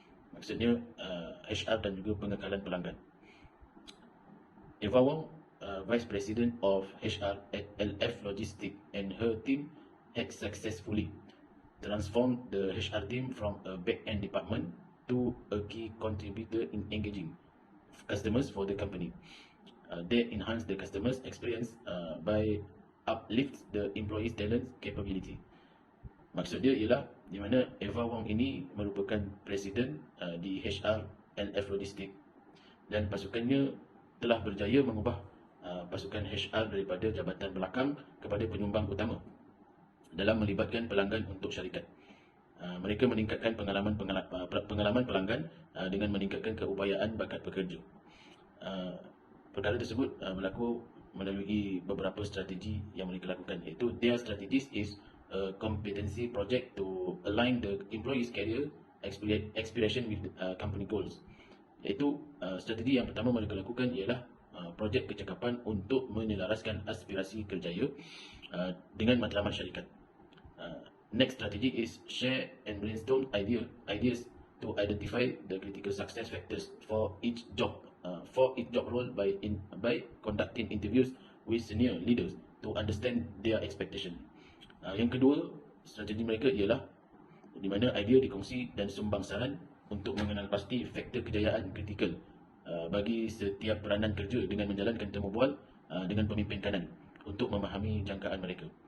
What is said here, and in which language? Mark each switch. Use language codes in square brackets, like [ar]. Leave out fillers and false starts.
[ms] Maksudnya HR dan juga pengekalan pelanggan. [en] Eva Wong, Vice President of HR at LF Logistics, and her team had successfully transformed the HR team from a back-end department to a key contributor in engaging customers for the company. They enhance the customers' experience by uplift the employees' talent capability. [ms] Maksud dia ialah di mana Eva Wong ini merupakan presiden di HR LF Logistics, dan pasukannya telah berjaya mengubah pasukan HR daripada jabatan belakang kepada penyumbang utama dalam melibatkan pelanggan untuk syarikat. Mereka meningkatkan pengalaman pelanggan dengan meningkatkan keupayaan bakat pekerja. Perkara tersebut berlaku melalui beberapa strategi yang mereka lakukan, iaitu [en] their strategies is a competency project to align the employee's career aspiration with company goals. [ms] Iaitu strategi yang pertama mereka lakukan ialah projek kecakapan untuk menyelaraskan aspirasi kerjaya dengan matlamat syarikat. [en] Next strategy is share and brainstorm ideas to identify the critical success factors for each job role by conducting interviews with senior leaders to understand their expectation. [ms] Yang kedua, strategi mereka ialah di mana idea dikongsi dan sumbang saran untuk mengenal pasti faktor kejayaan kritikal bagi setiap peranan kerja dengan menjalankan temu bual dengan pemimpin kanan untuk memahami jangkaan mereka.